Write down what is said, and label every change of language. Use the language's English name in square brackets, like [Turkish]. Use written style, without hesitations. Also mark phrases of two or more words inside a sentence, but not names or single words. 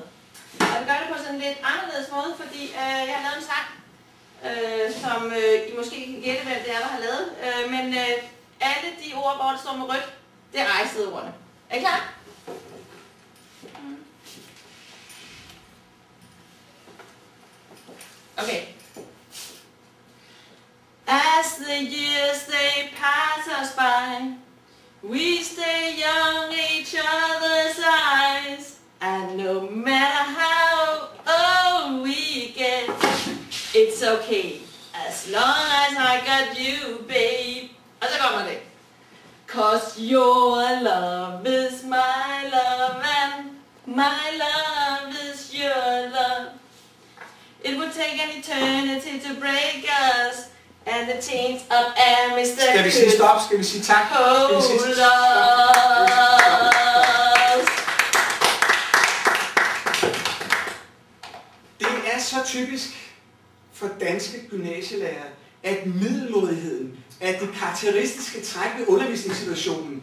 [Danish] Og jeg vil gøre det på sådan en lidt anderledes måde, fordi jeg har lavet en sang, som I måske kan gætte, hvad det er, der har lavet. Men alle de ord, hvor det står med rødt, det er ejestedordene. Er I klar? Okay. [English] As the years they pass us by, we stay young in each other's eyes. And no matter how old we get, it's okay, as long as I got you, babe. [Danish] Og så kommer det. [English] 'Cause your love is my love, and my love is your love. It would take an eternity to break us, and the chains of air, Mr. [Danish] Skal vi sige stop? Skal vi sige tak? [English] Hold us. [Danish] Det er så typisk for danske gymnasielærere, at middelmådigheden er det karakteristiske træk ved undervisningssituationen.